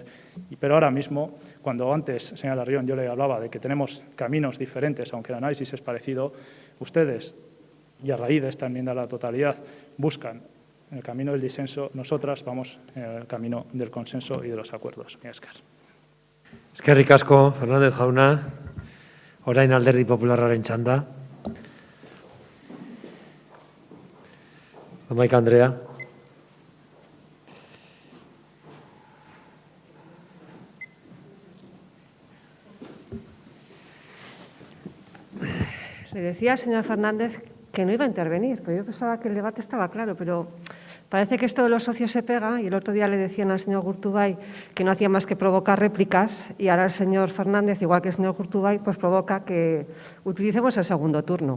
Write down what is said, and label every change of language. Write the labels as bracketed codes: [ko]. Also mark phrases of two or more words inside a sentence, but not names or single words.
[es] Pero ahora mismo, cuando antes, señora Larrion, yo le hablaba de que tenemos caminos diferentes, aunque el análisis es parecido, ustedes y a raíz de esta enmienda a la totalidad buscan el camino del disenso, nosotras vamos en el camino del consenso y de los acuerdos. [eu] Eskerrik asko, Fernández jauna. Orain Alderdi Popularraren txanda. Domaika Andrea. [es] Le decía al señor Fernández que no iba a intervenir, pero yo pensaba que el debate estaba claro, pero parece que esto de los socios se pega, y el otro día le decían al señor Gurtubay que no hacía más que provocar réplicas, y ahora el señor Fernández, igual que el señor Gurtubay, pues provoca que utilicemos el segundo turno.